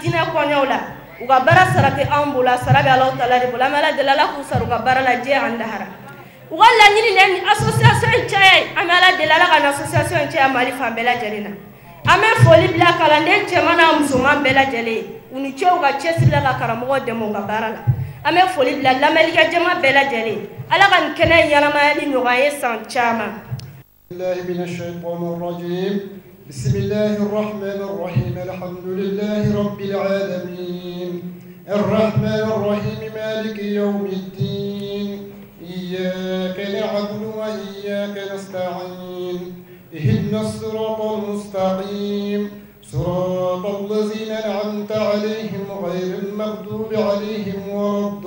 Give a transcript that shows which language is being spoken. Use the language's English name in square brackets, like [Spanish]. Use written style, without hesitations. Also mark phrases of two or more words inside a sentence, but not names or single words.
[Bambara] diinɛ kɔɲɛw la u ka baara sara tɛ anw bolo a sara bɛ Alahu taala de bolo an bɛ Ala deli Ala k'u sara u ka baara la diɲɛ ani lahara u ka laɲini de ni association in caya ye an bɛ Ala deli Ala ka ni association in caya Mali fan bɛɛ lajɛlen na an bɛ foli bila kalanden cɛman n'a musoman bɛɛ lajɛlen ye u ni ce u ka cɛsiri la ka karamɔgɔ dɛmɛ u ka baara la an bɛ foli bila lamɛnnikɛ jama bɛɛ lajɛlen Ala ka nin kɛnɛ ɲɛnamayali nɔgɔya ye san caman [Arabic] بسم الله الرحمن الرحيم الحمد لله رب العالمين الرحمن الرحيم مالك يوم الدين إياك نعبد وإياك نستعين اهدنا الصراط المستقيم صراط الذين أنعمت عليهم غير المغضوب عليهم ولا